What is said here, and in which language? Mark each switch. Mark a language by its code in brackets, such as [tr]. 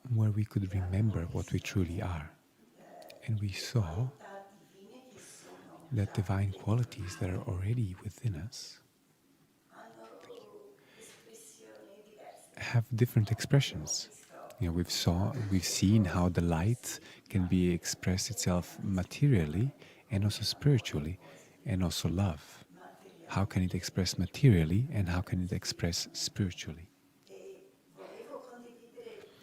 [en] where we could remember what we truly are. And we saw [it] Divine che sono [en] that divine qualities that are already within us [it] hanno espressioni diverse. [en] have different expressions. You know, we've seen how the light can be express itself materially and also spiritually, and also love. How can it express materially and how can it express spiritually? [it] Volevo condividere